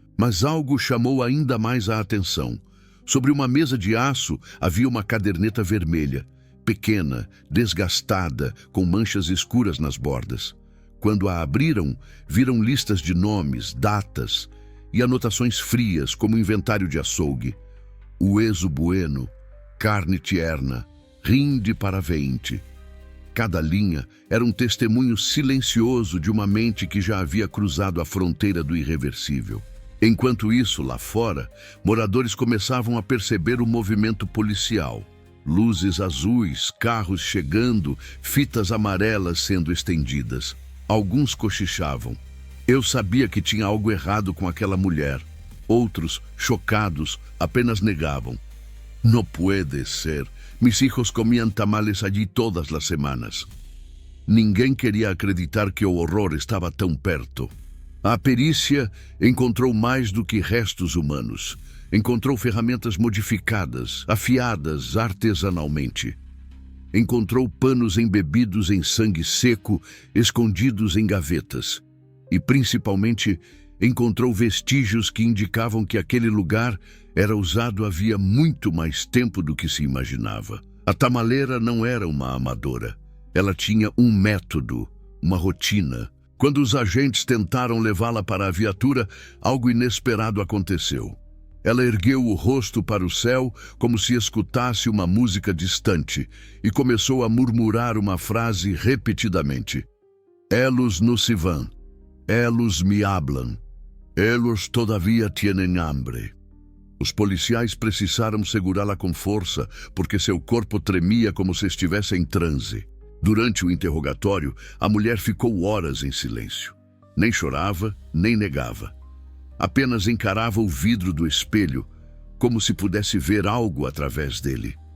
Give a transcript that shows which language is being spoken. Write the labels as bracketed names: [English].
[Portuguese] Mas algo chamou ainda mais a atenção. Sobre uma mesa de aço havia uma caderneta vermelha, pequena, desgastada, com manchas escuras nas bordas. Quando a abriram, viram listas de nomes, datas e anotações frias, como inventário de açougue. [Spanish] Hueso bueno, carne tierna, rinde para veinte. [Portuguese] Cada linha era um testemunho silencioso de uma mente que já havia cruzado a fronteira do irreversível. Enquanto isso, lá fora, moradores começavam a perceber o movimento policial. Luzes azuis, carros chegando, fitas amarelas sendo estendidas. Alguns cochichavam. Eu sabia que tinha algo errado com aquela mulher. Outros, chocados, apenas negavam. [Spanish] No puede ser. Mis hijos comían tamales allí todas las semanas. [Portuguese] Ninguém queria acreditar que o horror estava tão perto. A perícia encontrou mais do que restos humanos. Encontrou ferramentas modificadas, afiadas artesanalmente. Encontrou panos embebidos em sangue seco, escondidos em gavetas. E, principalmente, encontrou vestígios que indicavam que aquele lugar era usado havia muito mais tempo do que se imaginava. A tamaleira não era uma amadora. Ela tinha um método, uma rotina. Quando os agentes tentaram levá-la para a viatura, algo inesperado aconteceu. Ela ergueu o rosto para o céu como se escutasse uma música distante e começou a murmurar uma frase repetidamente. [Spanish] Elos no se van, elos me hablan, elos todavía tienen hambre. [Portuguese] Os policiais precisaram segurá-la com força porque seu corpo tremia como se estivesse em transe. Durante o interrogatório, a mulher ficou horas em silêncio. Nem chorava, nem negava. Apenas encarava o vidro do espelho, como se pudesse ver algo através dele.